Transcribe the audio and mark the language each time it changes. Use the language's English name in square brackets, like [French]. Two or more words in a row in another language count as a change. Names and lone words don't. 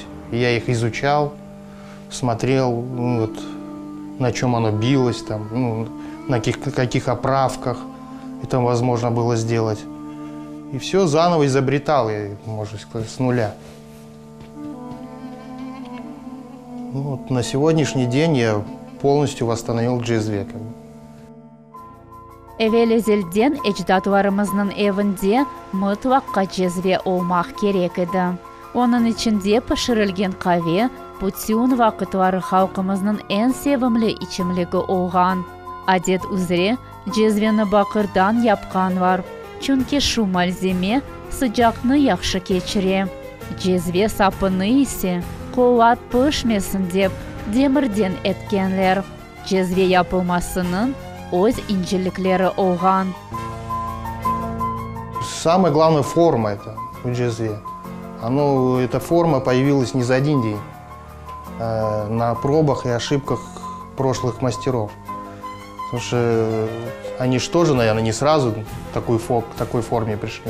[Russian] Я их изучал, смотрел, на чем оно билось, там, на каких оправках это возможно было сделать. И все заново изобретал я, можно сказать, с нуля. На сегодняшний день я полностью восстановил джезве. [Crimean Tatar] Эвелезелден эчдатларымызның evinde mutlaka cezve olmak gerek edi. Onun içinde pişirilgen kahve bütün vakitlari halkımızın en sevimli içimligi olgan. Adet üzere cezveni bakırdan yapkan var. Çünkü şu malzeme sıcakını yaxşı keçire. Cezve sapını ise kovat pişmesin dep demirden etkenler. Cezve yapılmasının öz incelikleri olgan. [Russian] Самая главная форма это у джезве. Эта форма появилась не за один день, на пробах и ошибках прошлых мастеров. Потому что они же тоже, наверное, не сразу к такой форме пришли.